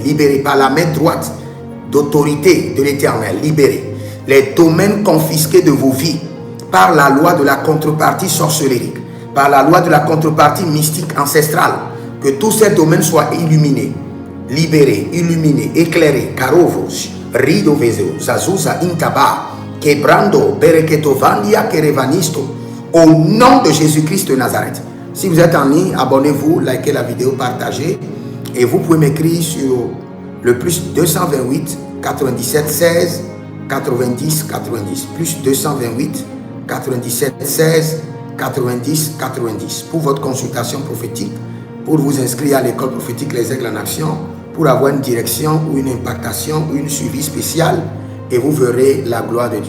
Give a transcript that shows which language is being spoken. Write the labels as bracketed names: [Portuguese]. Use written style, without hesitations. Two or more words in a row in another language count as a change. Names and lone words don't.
[French] Libérés par la main droite d'autorité de l'Éternel. Libérés. Les domaines confisqués de vos vies par la loi de la contrepartie sorcellérique, par la loi de la contrepartie mystique ancestrale, que tous ces domaines soient illuminés, libérés, illuminés, éclairés. Carovos, rido vezeo, zazuza intaba, quebrando, bereketo vandia, kerevanisto, au nom de Jésus-Christ de Nazareth. Si vous êtes en ligne, abonnez-vous, likez la vidéo, partagez, et vous pouvez m'écrire sur le plus 228 97 16 90 90, plus 228 97 16 90 90 pour votre consultation prophétique, pour vous inscrire à l'école prophétique Les Aigles en Action, pour avoir une direction ou une impactation ou une suivi spécial, et vous verrez la gloire de Dieu.